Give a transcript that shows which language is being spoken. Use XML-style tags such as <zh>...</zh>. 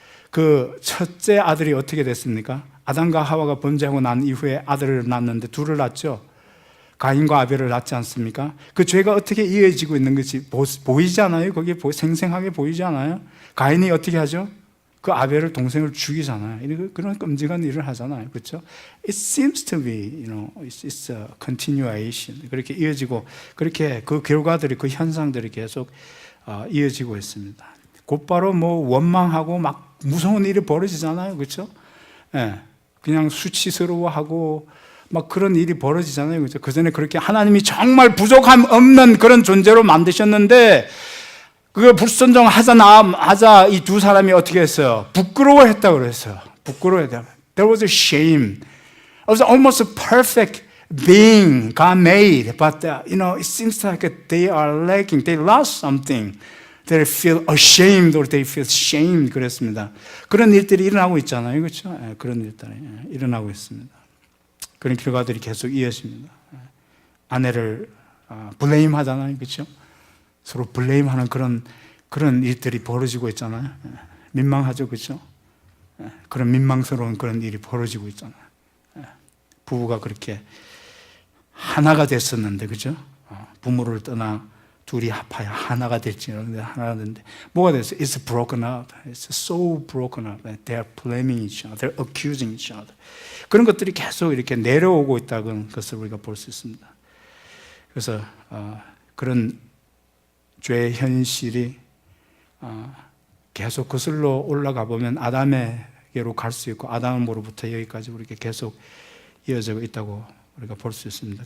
<ko>그 첫째 아들이 어떻게 됐습니까? 아담과 하와가 범죄하고 난 이후에 아들을 낳았는데 둘을 낳았죠. 가인과 아벨을 낳지 않습니까? 그 죄가 어떻게 이어지고 있는 것이 보이지 않아요? 거기에 생생하게 보이지 않아요? 가인이 어떻게 하죠? 그 아벨을 동생을 죽이잖아요. 그런 끔찍한 일을 하잖아요. 그렇죠?</ko> <en>It seems to be, it's a continuation.</en> <ko>그렇게 이어지고 그렇게 그 결과들이 그 현상들이 계속 이어지고 있습니다. 곧바로 원망하고 막 무서운 일이 벌어지잖아요. 그렇죠? 예. 그냥 수치스러워하고 막 그런 일이 벌어지잖아요. 그렇죠? 그 전에 그렇게 하나님이 정말 부족함 없는 그런 존재로 만드셨는데 그 불순종하자 이 두 사람이 어떻게 했어요? 부끄러워했다고 그랬어요. 부끄러워했다.</ko> <en>There was a shame. It was almost a perfect being God made, but it seems like they are lacking. They lost something. They feel ashamed or they feel shamed</en> <ko>그랬습니다. 그런 일들이 일어나고 있잖아요. 그렇죠? 그런 일들이 일어나고 있습니다. 그런 결과들이 계속 이어집니다. 아내를 블레임 하잖아요. 그렇죠? 서로 블레임하는 그런 일들이 벌어지고 있잖아요. 민망하죠. 그렇죠? 그런 민망스러운 그런 일이 벌어지고 있잖아요. 부부가 그렇게 하나가 됐었는데 그렇죠? 부모를 떠나 둘이 합하여 하나가 될지 하나가 됐는데 뭐가 됐어요?</ko> <en>It's broken up. It's so broken up. They are blaming each other. They're accusing each other.</en> <ko>그런 것들이 계속 이렇게 내려오고 있다는 것을 우리가 볼 수 있습니다. 그래서 그런 죄의 현실이 계속 거슬러 올라가 보면 아담에게로 갈 수 있고 아담으로부터 여기까지 우리가 계속 이어지고 있다고 우리가 볼 수 있습니다.</ko>